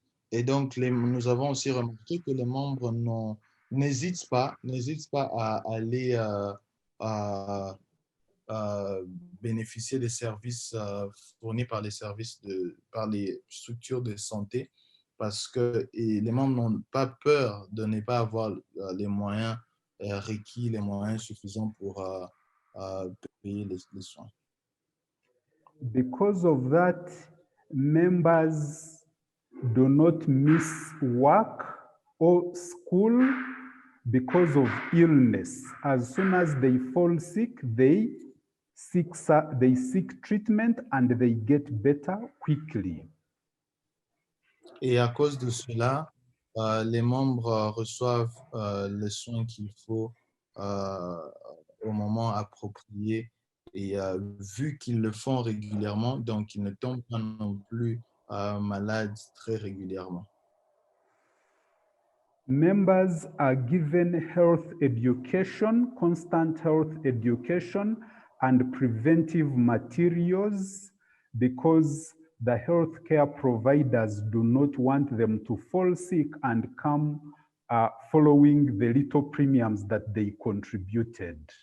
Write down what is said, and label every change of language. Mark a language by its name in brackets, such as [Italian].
[French] Et donc, nous avons aussi remarqué que les membres n'hésitent pas à aller à bénéficier des services fournis par les structures de santé, parce que les membres n'ont pas peur de ne pas avoir les moyens requis, les moyens suffisants pour payer les soins. [English] Because of that, members do not miss work or school because of illness. As soon as they fall sick, they seek treatment and they get better quickly. [French] Et à cause de cela, les membres reçoivent les soins qu'il faut au moment approprié. Et vu qu'ils le font régulièrement, donc ils ne tombent pas non plus malades très régulièrement. [English] Members are given health education, constant health education, and preventive materials because the healthcare providers do not want them to fall sick and come following the little premiums that they contributed.